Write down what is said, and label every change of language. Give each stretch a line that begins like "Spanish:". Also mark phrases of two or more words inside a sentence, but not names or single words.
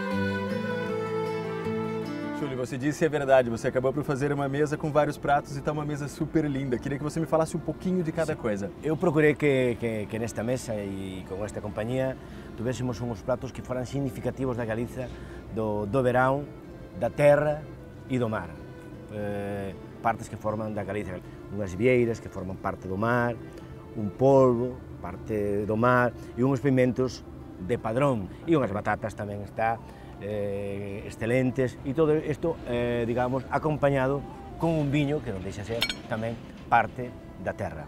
Portuguese: Júlio, você disse é verdade, você acabou por fazer uma mesa com vários pratos e está uma mesa super linda. Queria que você me falasse um pouquinho de cada coisa. Eu procurei que nesta mesa e com esta companhia tivéssemos uns pratos que foram significativos da Galiza, do verão, da terra e do mar.
Galician: Partes que formam da Galiza, unhas vieiras que formam parte do mar, un polvo, parte do mar, e uns pimentos de padrón, e unhas batatas tamén está, excelentes, e todo isto, digamos, acompañado con un viño que non deixa ser tamén parte da terra.